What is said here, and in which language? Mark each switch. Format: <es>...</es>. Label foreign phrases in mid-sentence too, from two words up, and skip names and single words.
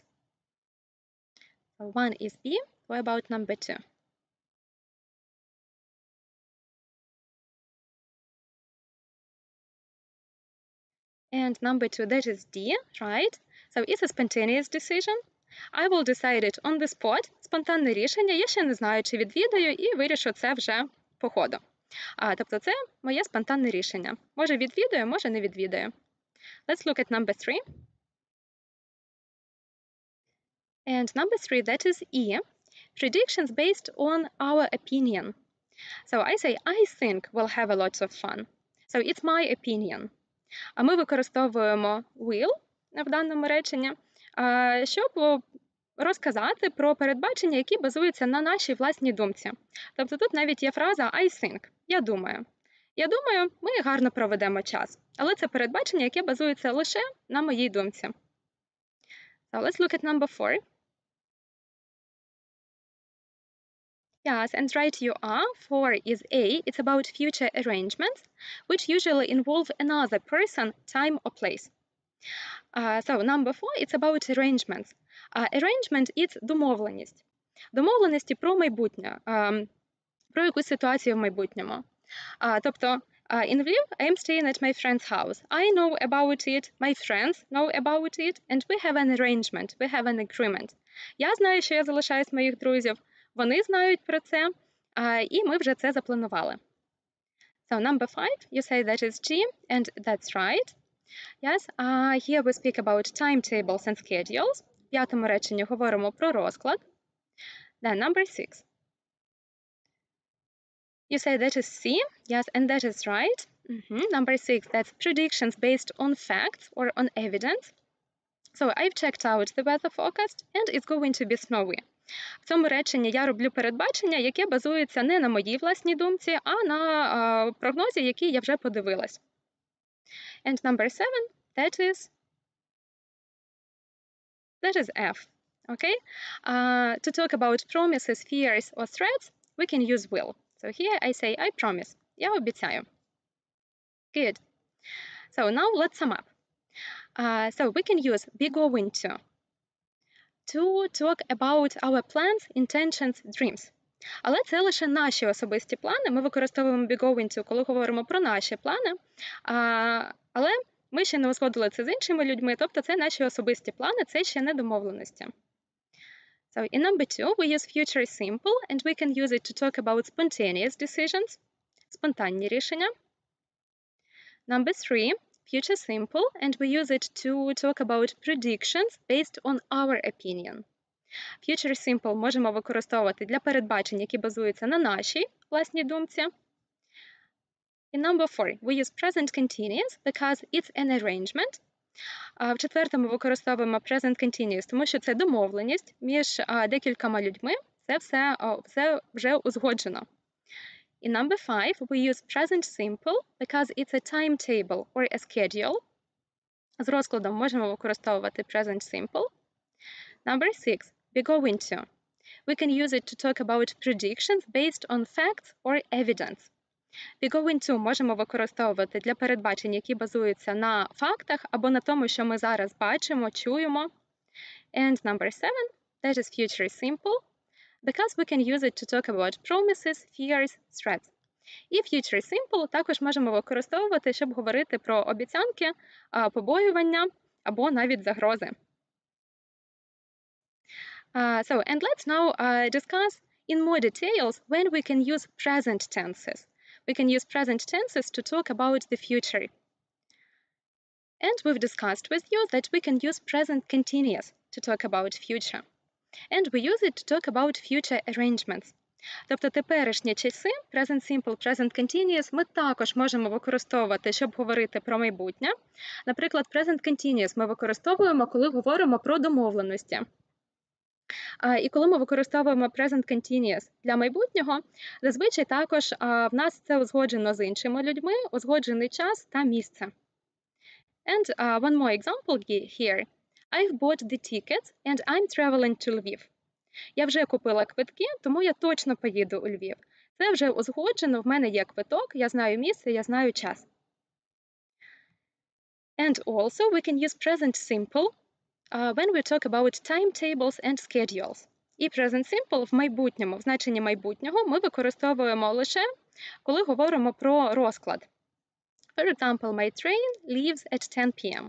<en>So 1 is B. What about number 2? And number 2, that is D, right? So it's a spontaneous decision. I will decide it on the spot.</en> <uk>Спонтанне рішення. Я ще не знаю, чи відвідаю, і вирішу це вже по ходу. Тобто це моє спонтанне рішення. Може відвідаю, може не відвідаю.</uk> <en>Let's look at number 3. And number 3, that is E. Predictions based on our opinion. So I say, I think we'll have a lot of fun. So it's my opinion.</en> <uk>А ми використовуємо will в даному реченні, щоб розказати про передбачення, які базуються на нашій власній думці. Тобто тут навіть є фраза</uk> <en>I think.</en> <uk>Я думаю. Я думаю, ми гарно проведемо час. Але це передбачення, яке базується лише на моїй думці.</uk> <en>So let's look at number 4. Yes, and right you are. 4 is A. It's about future arrangements, which usually involve another person, time, or place. So number 4, it's about arrangements. Arrangement – it's домовленість.</en> <uk>Домовленості про майбутнє, про якусь ситуацію в майбутньому. Тобто,</uk> <en>in Lviv, I'm staying at my friend's house. I know about it, my friends know about it, and we have an arrangement, we have an agreement.</en> <uk>Я знаю, що я залишаюсь моїх друзів, вони знають про це, і ми вже це запланували.</uk> <en>So number 5, you say that is G, and that's right. Yes, here we speak about timetables and schedules.</en> <uk>В п'ятому реченні говоримо про розклад.</uk> <en>Then number 6. You say that is C. Yes, and that is right. Number 6, that's predictions based on facts or on evidence. So I've checked out the weather forecast, and it's going to be snowy.</en> <uk>В цьому реченні я роблю передбачення, яке базується не на моїй власній думці, а на прогнозі, який я вже подивилась.</uk> <en>And number 7, that is F. Okay? To talk about promises, fears, or threats, we can use will. So here I say I promise.</en> <uk>Я обіцяю.</uk> <en>Good. So now let's sum up. So we can use be going to talk about our plans, intentions, dreams.</en> <uk>Але це лише наші особисті плани. Ми використовуємо</uk> <en>be going to,</en> <uk>коли говоримо про наші плани. Але ми ще не узгодили це з іншими людьми, тобто це наші особисті плани, це ще не домовленості.</uk> <en>So in number 2, we use future simple, and we can use it to talk about spontaneous decisions,</en> <uk>спонтанні рішення.</uk> <en>Number 3, future simple, and we use it to talk about predictions based on our opinion. Future simple</en> <uk>можемо використовувати для передбачень, які базуються на нашій власній думці.</uk> <en>In number 4, we use present continuous because it's an arrangement.</en> <uk>В четвертому використовуємо</uk> <en>present continuous,</en> <uk>тому що це домовленість між декількома людьми, це все вже узгоджено.</uk> <en>In number 5, we use present simple because it's a timetable or a schedule.</en> <uk>З розкладом можемо використовувати</uk> <en>present simple. Number 6, be going to. We can use it to talk about predictions based on facts or evidence. Be going to</en> <uk>можемо використовувати для передбачень, які базуються на фактах або на тому, що ми зараз бачимо, чуємо.</uk> <en>And number 7, that is future simple, because we can use it to talk about promises, fears, threats.</en> <uk>І</uk> <en>future simple</en> <uk>також можемо використовувати, щоб говорити про обіцянки, побоювання або навіть загрози.</uk> <en>And let's now discuss in more details when we can use present tenses. We can use present tenses to talk about the future. And we've discussed with you that we can use present continuous to talk about future. And we use it to talk about future arrangements.</en> <uk>Тобто теперішні часи,</uk> <en>present simple, present continuous,</en> <uk>ми також можемо використовувати, щоб говорити про майбутнє. Наприклад,</uk> <en>present continuous</en> <uk>ми використовуємо, коли говоримо про домовленості. І коли ми використовуємо</uk> <en>present continuous</en> <uk>для майбутнього, зазвичай також в нас це узгоджено з іншими людьми, узгоджений час та місце.</uk> <en>And one more example here. I've bought the tickets and I'm traveling to Lviv.</en> <uk>Я вже купила квитки, тому я точно поїду у Львів. Це вже узгоджено, в мене є квиток, я знаю місце, я знаю час.</uk> <en>And also we can use present simple when we talk about timetables and schedules.</en> <uk>І</uk> <en>present simple</en> <uk>в майбутньому, в значенні майбутнього, ми використовуємо лише, коли говоримо про розклад.</uk> <en>For example, my train leaves at 10 p.m.</en>